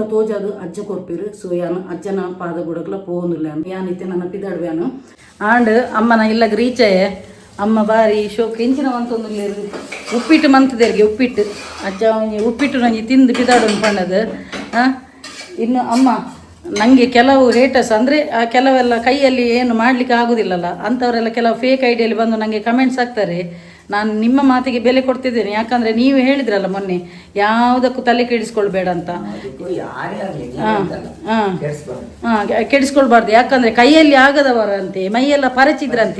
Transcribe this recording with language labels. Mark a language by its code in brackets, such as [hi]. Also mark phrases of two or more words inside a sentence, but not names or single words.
[tcy] ತೋಜದು ಅಜ್ಜ ಕೊರ್ಪಿರು ಸೊ ಯಾನು ಅಜ್ಜನ ಪಾದ ಗುಡಕ್ಲ ಪೋಂದುಲ್ಲ ಯಾನಿತ್ತೆ ನನ್ನ ಪಿದಾಡ್ವ್ಯಾನು ಆಂಡ್ ಅಮ್ಮನ ಇಲ್ಲಗ ರೀಚಾಯೆ ಅಮ್ಮ ಬಾರಿ ಶೋಕ್ ಎಂಚಿನ ಮಂತೊಂದುಲ್ಲೇರು ಉಪ್ಪಿಟ್ಟು ಮಂತದೇರಿಗೆ ಉಪ್ಪಿಟ್ಟು ಅಜ್ಜ ಒಂಜಿ ಉಪ್ಪಿಟ್ಟು ನಂಗೆ ತಿಂದು ಪಿದಾಡೋನು ಪಣ್ಣದು [kn] ಇನ್ನು ಅಮ್ಮ ನನಗೆ ಕೆಲವು ರೇಟರ್ಸ್ ಅಂದರೆ ಕೆಲವೆಲ್ಲ ಕೈಯಲ್ಲಿ ಏನು ಮಾಡಲಿಕ್ಕೆ ಆಗೋದಿಲ್ಲಲ್ಲ ಅಂಥವರೆಲ್ಲ ಕೆಲವು ಫೇಕ್ ಐಡಿಯಲ್ಲಿ ಬಂದು ನನಗೆ ಕಮೆಂಟ್ಸ್ ಹಾಕ್ತಾರೆ. ನಾನು ನಿಮ್ಮ ಮಾತಿಗೆ ಬೆಲೆ ಕೊಡ್ತಿದ್ದೇನೆ, ಯಾಕಂದರೆ ನೀವು ಹೇಳಿದ್ರಲ್ಲ ಮೊನ್ನೆ ಯಾವುದಕ್ಕೂ ತಲೆ ಕೆಡಿಸ್ಕೊಳ್ಬೇಡ ಅಂತ. ಕೆಡಿಸ್ಕೊಳ್ಬಾರ್ದು, ಯಾಕಂದರೆ ಕೈಯಲ್ಲಿ ಆಗದವರಂತೆ ಮೈಯೆಲ್ಲ ಪರಚಿದ್ರಂತೆ.